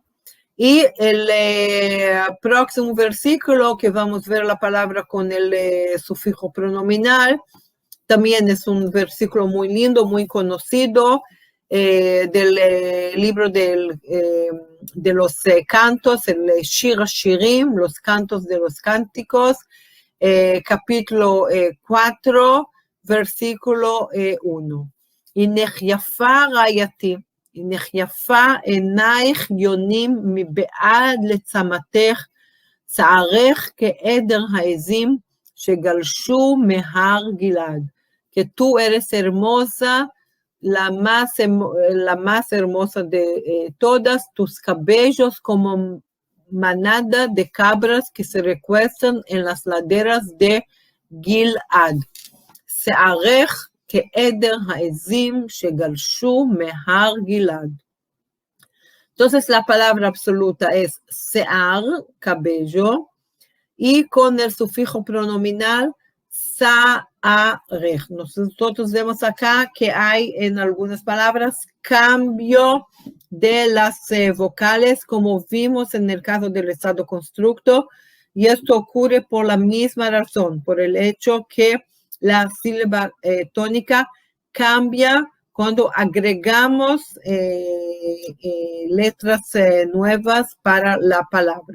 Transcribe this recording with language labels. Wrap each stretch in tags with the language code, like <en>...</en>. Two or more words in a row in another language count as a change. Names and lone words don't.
<es>Y el próximo versículo, que vamos a ver la palabra con el sufijo pronominal, también es un versículo muy lindo, muy conocido, del libro de los cantos, el Shir Shirim, los cantos de los cánticos, capítulo 4, versículo 1.</es> <he>הנך יפה רעייתי, הנך יפה עינייך יונים מבעד לצמתך, שערך כעדר העזים שגלשו מהר גלעד.</he> <es>Que tú eres hermosa, la más hermosa de todas, tus cabellos como manada de cabras que se recuestan en las laderas de Gilad.</es> <he>שערך כעדר העזים שגלשו מהר גלעד.</he> <es>Entonces la palabra absoluta es sear, cabello, y con el sufijo pronominal</es> <he>שערך.</he> <es>Nosotros vemos acá que hay en algunas palabras cambio de las vocales, como vimos en el caso del estado constructo, y esto ocurre por la misma razón, por el hecho que la sílaba tónica cambia cuando agregamos letras nuevas para la palabra.</es>